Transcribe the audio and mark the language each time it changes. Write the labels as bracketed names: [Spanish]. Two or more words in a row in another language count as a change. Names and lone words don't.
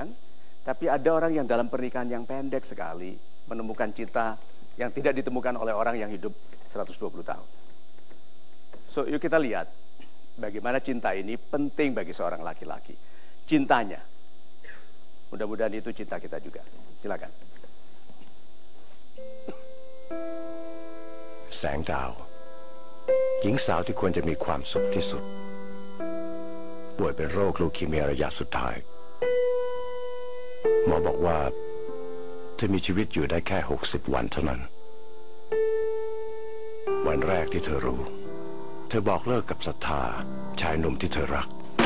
[Indonesian] Tapi ada orang yang dalam pernikahan yang pendek sekali menemukan cinta yang tidak ditemukan oleh orang yang hidup 120 tahun. So, yuk kita lihat bagaimana cinta ini penting bagi seorang laki-laki. Cintanya. Mudah-mudahan itu cinta kita juga. Silakan. [Thai] แสงดาวหญิงสาวที่ควรจะมีความสุขที่สุดป่วยเป็นโรคลูคีเมียระยะสุดท้ายหมอบอกว่าเธอมีชีวิตอยู่ได้แค่60 วันเท่านั้นวันแรกที่เธอรู้เธอบอกเลิกกับศรัทธาชายหนุ่มที่เธอรัก